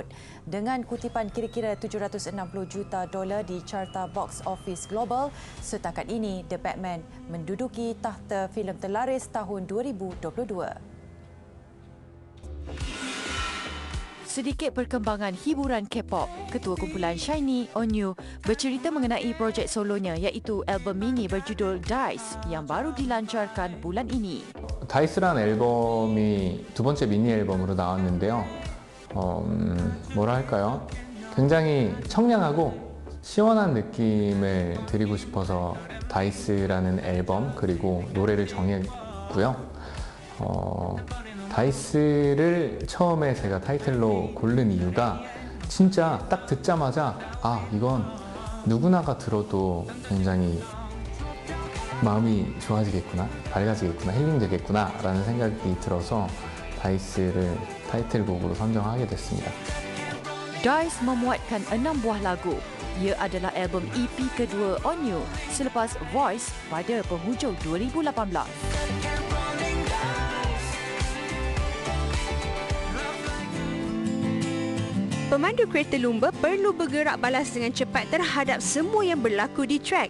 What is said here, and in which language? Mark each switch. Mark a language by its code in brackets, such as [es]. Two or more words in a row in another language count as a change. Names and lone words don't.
[ms] Dengan kutipan kira-kira $760 juta di carta [en] box office [ms] global, setakat ini The Batman menduduki takhta filem terlaris tahun 2022. Sedikit perkembangan hiburan K-pop, Ketua Kumpulan SHINee, Onyu, bercerita mengenai projek solonya iaitu album mini berjudul Dice yang baru dilancarkan bulan ini. [ko] Dice라는 앨범이 두 번째 미니 앨범으로 나왔는데요. 뭐라 할까요? 굉장히 청량하고 시원한 느낌을 드리고 싶어서 다이스라는 앨범 그리고 노래를 정했고요. 다이스를 처음에 제가 타이틀로 고른 이유가 진짜 딱 듣자마자 아 이건 누구나가 들어도 굉장히 마음이 좋아지겠구나, 밝아지겠구나, 힐링되겠구나 라는 생각이 들어서 다이스를 타이틀곡으로 선정하게 됐습니다. [ms] Dice memuatkan 6 buah lagu. Ia adalah album EP kedua Onyu selepas Voice pada penghujung 2018. Pemandu kereta lumba perlu bergerak balas dengan cepat terhadap semua yang berlaku di trek.